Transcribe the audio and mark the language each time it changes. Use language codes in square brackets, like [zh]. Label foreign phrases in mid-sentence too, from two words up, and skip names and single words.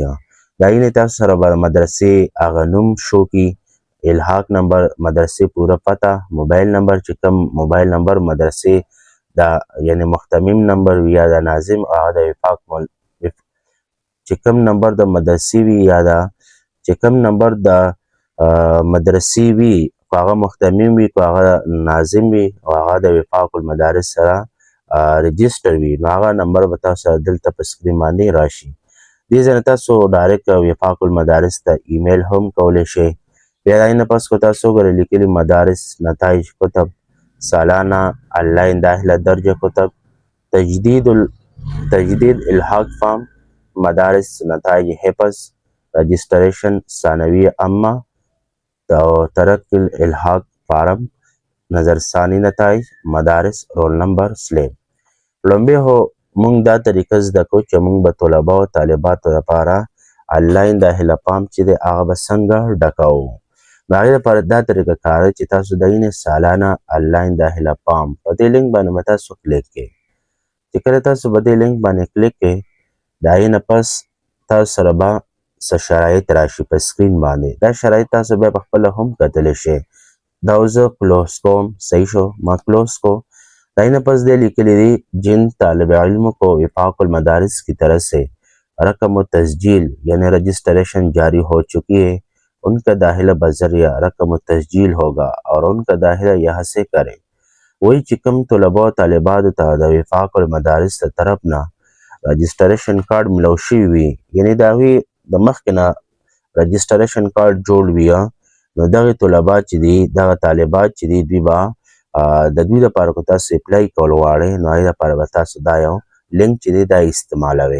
[ps] د هغې نه تاسو سره به مدرسې هغه نوم شو کي، الحاق نمبر، مدرسې پوره پته، موبایل نمبر چې کوم موبایل نمبر مدرسې د یعنې محتمم نمبر وي یا د ناظم هغه د وفاق چې کوم نمبر د مدرسې وي یا د چې کوم نمبر د مدرسې وي که هغه محتمم وي که هغه ناظم وي او هغه د وفاق المدارس سره رجسټر وي نو هغه نمبر به تاسو سره دلته په سکرین باندې راشي. دې ځای نه تاسو ډایرکټ وفاق المدارس ته ایمیل هم کولی شئ. بیا د هغې نه پس که تاسو وګورئ لیکلي [ur] مدارس نتایج کتب سالانه آنلاین داخله درجه کتب تجدید الحاق فارم مدارس نتایج حفظ رجسٹریشن ثانویه عامه ترقی الحاق فارم نظرثانی نتایج مدارس رول نمبر سلیب. [ps] لومړی خو موږ دا طریقه زده کوو چې موږ به طلبه او طالباتو لپاره آنلاین داخله فارم چې دی هغه به څنګه ډکوو. د هغې لپاره دا طریقه کار دی چې تاسو د اینې سالانه آنلاین داخله فارم په دې لینک باندې به تاسو کلیک کړئ. چې کله تاسو په دې لینک باندې کلیک کړئ د هغې نه پس تاسو سره به څه شرایط راشي په سکرین باندې. دا شرایط تاسو بیا په خپله هم کتلی شئ. دا زه کلوز کوم. صحیح شو، ما کلوز کو. د هغې نه پس دی لیکلی دی [ur] جن طالب علم کو وفاق المدارس کی طرف سے رقم تسجیل یعنی رجسٹریشن جاری ہو چکی ہے، ان کا داخلہ بذریعہ رقم تسجیل ہوگا اور ان کا داخلہ یہاں سے کریں. [ps] वही چې کوم طلبا او طالباتو ته د وفاق المدارس ته طرف نه رجسټریشن کارډ ملو شوي وي، یعنې د هغوی د مخکې نه رجسټریشن کارډ جوړ وي، نو دغې طلبا چې دي دغه طالبات چې دي دوی به د دوی لپاره که تاسو اپلای کول غواړئ نو هغې لپاره به تاسو دا یو لینک چې دی دا استعمالوئ.